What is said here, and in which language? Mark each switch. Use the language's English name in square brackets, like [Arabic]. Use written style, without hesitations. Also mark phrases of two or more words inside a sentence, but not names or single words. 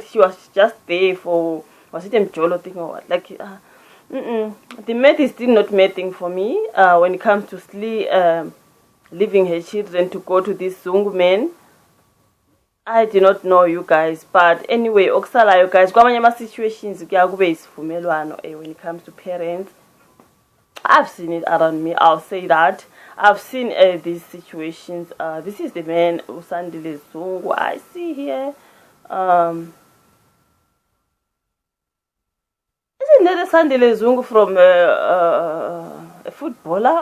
[English] She was just there for... Was it a Mjolo thing or what? Like, the math is still not mathing for me when it comes to Slee leaving her children to go to this Zungu man. I do not know, you guys. But anyway, okusala, you guys, kwamanye situations [Zulu] kuyakube isivumelwano [English] when it comes to parents. I've seen it around me, I'll say that. I've seen these situations. This is the man Usandile Zungu I see here. Isn't that a Sandile Zungu from a footballer?